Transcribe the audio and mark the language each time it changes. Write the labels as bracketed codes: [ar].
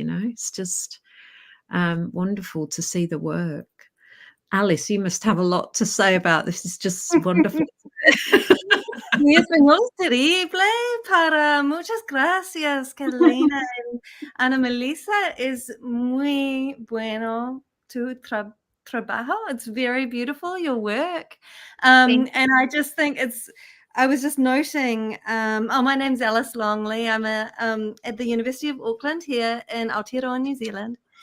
[en] It's just wonderful to see the work. Alice, you must have a lot to say about this. It's just wonderful. [es] Mi español es terrible, muchas gracias, Carolina. Ana Melissa, es muy bueno tu trabajo. [en] It's very beautiful, your work. And I just think I was just noting, my name's Alice Longley. I'm at the University of Auckland here in Aotearoa, New Zealand.